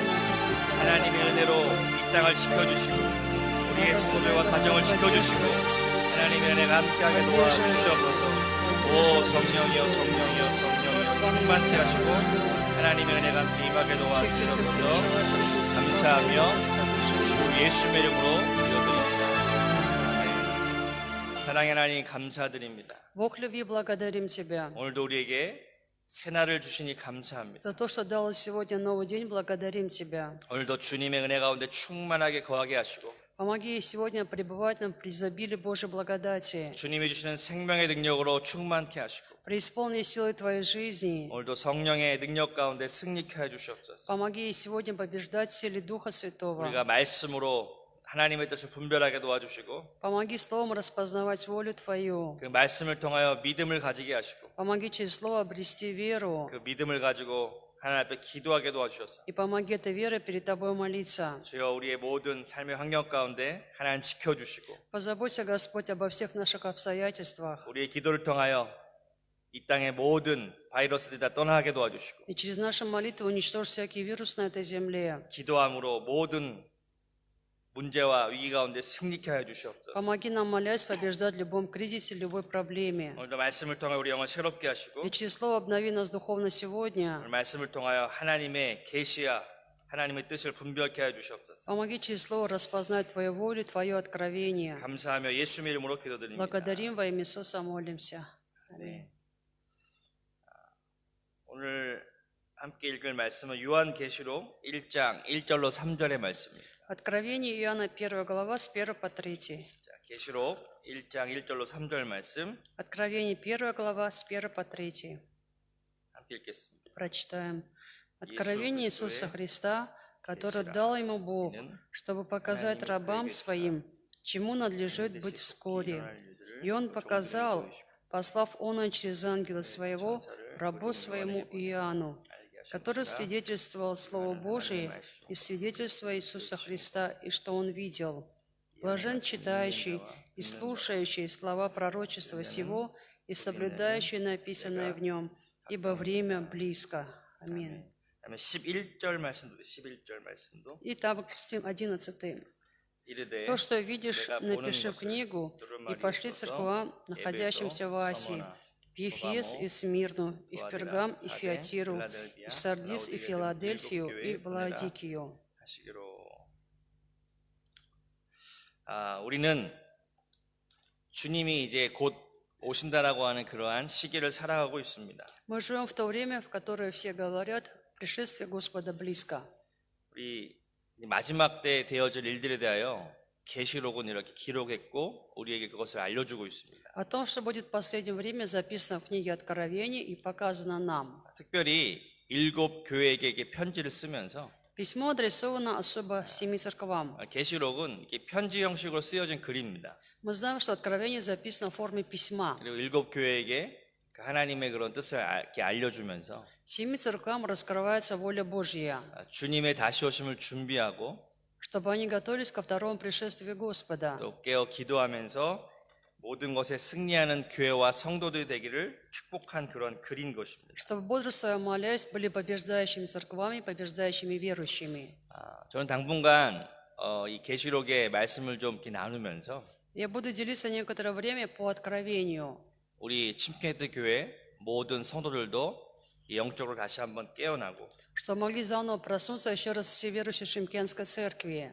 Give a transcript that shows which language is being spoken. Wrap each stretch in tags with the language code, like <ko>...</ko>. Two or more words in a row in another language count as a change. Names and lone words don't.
<ko>하나님의 은혜로 이 땅을 지켜주시고 우리의 성도들과 가정을 지켜주시고 하나님의 은혜가 함께하게 도와주시옵소서. 오 성령이여 성령이여 성령이여 충만케 하시고 하나님의 은혜가 함께 임하게 도와주시옵소서. 감사하며 주 예수의 이름으로 기도드립니다. 아멘. 사랑의 하나님 감사드립니다.</ko> <ru>Бог любви, благодарим Тебя.</ru> <ko>오늘도 우리에게 새날을 주시니 감사합니다.</ko> <ru>За то, что дал сегодня новый день, благодарим Тебя.</ru> <ko>오늘도 주님의 은혜 가운데 충만하게 거하게 하시고</ko> <ru>Помоги сегодня пребывать нам при изобилии Божьей благодати.</ru> <ko>주님이 주시는 생명의 능력으로 충만케 하시고</ko> <ru>Преисполни силой Твоей жизни.</ru> <ko>오늘도 성령의 능력 가운데 승리케 해주시옵소서.</ko> <ru>Помоги сегодня побеждать в силе Духа Святого.</ru> <ko>우리가 말씀으로 하나님의 뜻을 분별하게 도와주시고</ko> <ru>Помоги Словом распознавать волю Твою.</ru> <ko>그 말씀을 통하여 믿음을 가지게 하시고</ko> <ru>Помоги через Слово обрести веру.</ru> <ko>그 믿음을 가지고 하나님 앞에 기도하게 도와주셔서</ko> <ru>И помоги этой верой перед Тобой молиться.</ru> <ko>주여 우리의 모든 삶의 환경 가운데 하나님 지켜주시고</ko> <ru>Позаботься, Господь, обо всех наших обстоятельствах.</ru> <ko>우리의 기도를 통하여 이 땅의 모든 바이러스들이 다 떠나게 도와주시고</ko> <ru>И через наши молитвы уничтожь всякий вирус на этой земле.</ru> <ko>기도함으로 모든 문제와 위기 가운데 승리케 하여 주시옵소서.</ko> <ru>Помоги нам, молясь, побеждать в любом кризисе, любой проблеме.</ru> <ko>오늘도 말씀을 통하여 우리 영을 새롭게 하시고</ko> <ru>И через Слово обнови нас духовно сегодня.</ru> <ko>오늘 말씀을 통하여 하나님의 계시와 하나님의 뜻을 분별케 하여 주시옵소서.</ko> <ru>Помоги через Слово распознать Твою волю, Твое откровение.</ru> <ko>감사하며 예수님의 이름으로 기도드립니다.</ko> <ru>Благодарим во имя Иисуса, молимся.</ru> <ko>네. 오늘 함께 읽을 말씀은 요한계시록 1장 1절로 3절의 말씀입니다.</ko> <ru>Откровение Иоанна, 1 глава, с 1 по 3.</ru> <ko>자, 계시록 1장 1절로 3절 말씀</ko> <ru>Откровение 1 глава, с 1 по 3.</ru> <ko>함께 읽겠습니다.</ko> <ru>Прочитаем. Откровение Иисуса Христа, которое Христа, дал ему Бог, Иисус, чтобы показать Иисус, рабам Иисус, своим, чему надлежит быть вскоре. И Он показал, послав Он через ангела Своего, рабу Своему Иоанну, который свидетельствовал Слово Божие и свидетельство Иисуса Христа, и что он видел. Блажен читающий и слушающий слова пророчества сего и соблюдающий написанное в нем, ибо время близко. Аминь.</ru> <ko>그다음에 11절 말씀도 11절 말씀도</ko> <ru>И там 11.</ru> <ko>이르되</ko> <ru>То, что видишь,</ru> <ko>내가 보는</ko> <ru>напиши в</ru> <ko>것을</ko> <ru>книгу</ru> <ko>두루마리에</ko> <ru>и пошли</ru> <ko>써서</ko> <ru>церквам, находящимся в Асии, в Ефес и в Смирну, и в Пергам, и в Фиатиру, и в Сардис, и в Филадельфию, и в Ладикию.</ru> <ko>하시기로. 우리는 주님이 이제 곧 오신다라고 하는 그러한 시기를 살아가고 있습니다.</ko> <ru>Мы живем в то время, в которое все говорят, пришествие Господа близко.</ru> <ko>우리 마지막 때 되어질 일들에 대하여 계시록은 이렇게 기록했고 우리에게 그것을 알려주고 있습니다.</ko> <ru>О том, что будет в последнее время, записано в книге Откровений и показано нам.</ru> <ko>특별히 7 교회에게 편지를 쓰면서</ko> <ru>Письмо адресовано особо 7 церквам.</ru> <ko>계시록은 이렇게 편지 형식으로 쓰여진 글입니다.</ko> <ru>Мы знаем, что Откровение записано в форме письма.</ru> <ko>그리고 7 교회에게 하나님의 그런 뜻을 이렇게 알려주면서</ko> <ru>7 церквам раскрывается воля Божья,</ru> <ko>주님의 다시 오심을 준비하고</ko> <ru>чтобы они готовились ко второму пришествию Господа,</ru> <ko>또 깨어 기도하면서 모든 것에 승리하는 교회와 성도들이 되기를 축복한 그런 글인 것입니다.</ko> <ru>чтобы бодрствуя, молясь, были побеждающими церквами, побеждающими верующими.</ru> <ko>저는 당분간 이 계시록의 말씀을 좀 이렇게 나누면서</ko> <ru>Я буду делиться некоторое время по Откровению,</ru> <ko>우리 침케드 교회 모든 성도들도 영적으로 다시 한번 깨어나고</ko> <ru>что могли заново проснуться еще раз все верующие Шимкенской церкви,</ru>